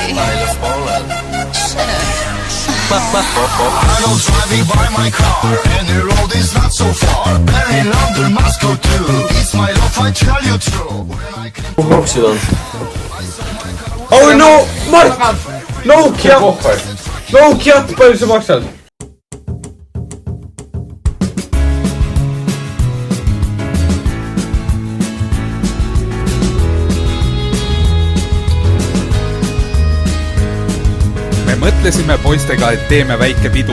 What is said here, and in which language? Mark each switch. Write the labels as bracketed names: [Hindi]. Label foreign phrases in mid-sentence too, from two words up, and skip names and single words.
[English] I love Poland. Shut up. I go driving by my car, and the road is not so far. In London, Moscow too. It's my love, I tell you true. [Estonian] Maksud on? [English] Oh no, [Estonian] Mart! Nokia, palju sa maksad? Mõtlesime poistega, et teeme väike pidu.